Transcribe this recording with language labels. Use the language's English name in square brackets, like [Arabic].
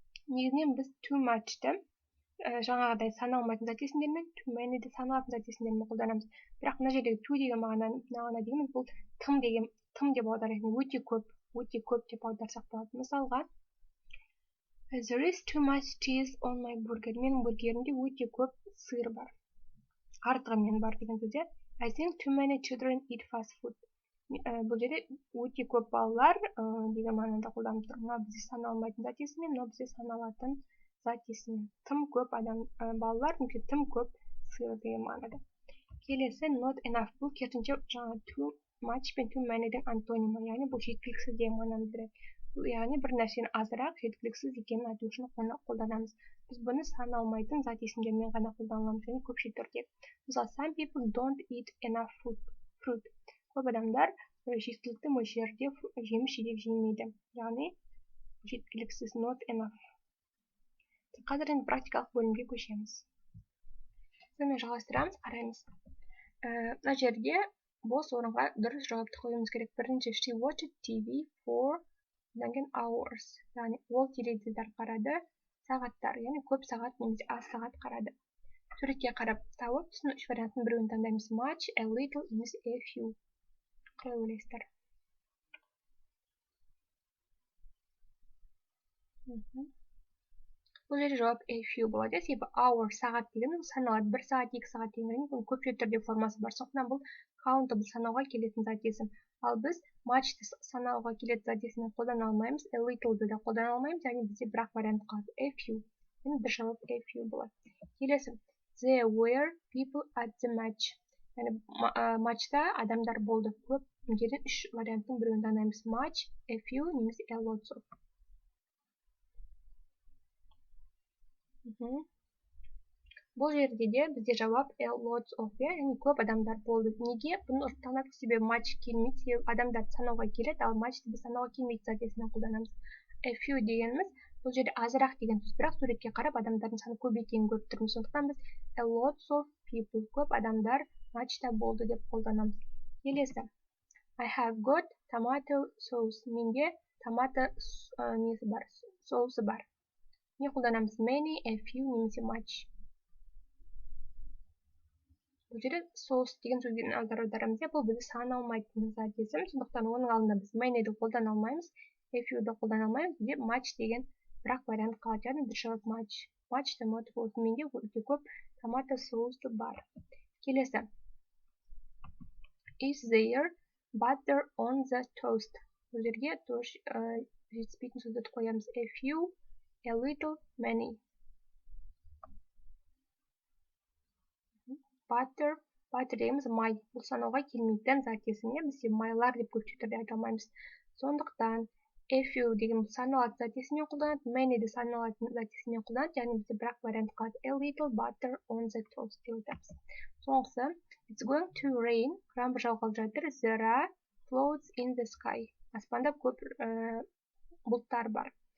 [Kazakh] Негізінен біз too much-ті жаңағыдай саналмайтын зат есімдермен, too many-ді саналатын зат есімдермен қолданамыз. Бірақ мына жердегі too деген мағына дегеніміз бұл тым деп аударайық, өте көп деп аударсақ болады. [English] Мысалға, there is too much cheese on my burger. [Kazakh] Менің бургерімде өте көп сыр бар. Артығымен бар деген сөзде. [English] I think too many children eat fast food. [Kazakh] Бұл жерде өте көп балалар деген мағынада қолданып тұр. Мынау бізде саналмайтын зат есіммен, мынау бізде саналатын зат есіммен. Тым көп балалар, немесе тым көп сыр деген мағынада. [English] Келесі, not enough. [Kazakh] Бұл керісінше жаңа too much пен too many-дің антонимі, яғни бұл жеткіліксіз деген мағынаны білдіреді. Яғни бір нәрсені азырақ, жеткіліксіз екенін айту үшін қолданамыз. Біз бұны саналмайтын зат есімдермен ғана қолданамыз, және көпше түрде. [English] Мысалы, some people don't eat enough fruit. [Kazakh] Көп адамдар жеткілікті мөлшерде жеміс-жидек жемейді. Яғни жеткіліксіз, not enough. Қазір енді практикалық бөлімге көшеміз. Сонымен жалғастырамыз, қараймыз. Мына жерде бос орынға дұрыс жауапты қоюымыз керек. [English] Бірінші, she watched TV for hours. [Kazakh] Яғни ол теледидар қарады, сағаттар, яғни көп сағат немесе аз сағат қарады. Суретке қарап тауып, түсін үш вариантын біреуін таңдаймыз. [English] Much, a little, немесе a few. [Kazakh] Қалай ойлайсыздар? Бұл жерде жауап a few болады. Себебі hour сағат деген саналады. 1 сағат, 2 сағат деген көпше түрде формасы бар. Сондықтан бұл countable санауға келетін зат есім. Ал біз much'ты санауға келетін зат есімін қолдана алмаймыз. A little'ды да қолдана алмаймыз. Яғни бізде бір-ақ вариант қалады. [English] A few. [Kazakh] Енді бір жауап a few болады. Келесі. [English] There were people at the match. [Kazakh] Яғни матчта адамдар болды. Көп деген 3 варианттың біреуін таңдаймыз. [English] Much, a few, немесе a lots of. [Kazakh] Бұл жерде де бізде жауап a lots of, яғни көп адамдар болды. Неге? Бұны таңдап себебі матч келмейді, себебі адамдар санауға келеді, ал матчты біз санауға келмейді зат есімін қолданамыз. A few дегеніміз бұл жерде азырақ деген сөз, бірақ суретке қарап адамдардың саны көп екенін көріп тұрмыз. Сондықтан біз a lots of people, көп адамдар матчта болды деп қолданамыз. [English] Келесі. I have got tomato sauce. [Kazakh] Менде томато несі бар, соусы бар. Не қолданамыз? [English] Many, a few, немесе much. [Kazakh] Бұл жерде соус деген сөзден аударударымыз, бұл бізді саналмайтын зат есім. Сондықтан оның алдында біз many'ді қолдана алмаймыз, a few'ді қолдана алмаймыз. Бізде much деген бірақ вариант қалады. Яғни дұрыс жауап much. Much tomato sauce. Менде өте көп томато соусы бар. Келесі. [English] Is there butter on the toast? [Kazakh] Бұл жерге жетіспейтін сөзді қоямыз. [English] A few, a little, many. [Kazakh] Butter дегеніміз май. Бұл санауға келмейтін зат есім. Бізде майлар деп көпше түрде айта алмаймыз. Сондықтан a few деген саналатын зат есіммен қолданады, many де саналатын зат есіммен қолданады, яғни бізде бірақ вариант қалады. [English] A little butter on the toast деп айтамыз. Соңғысы, it's going to rain. [Kazakh] Жаңбыр жауғалы жатыр. [English] There are clouds in the sky. [Kazakh] Аспанда көп бұлттар бар.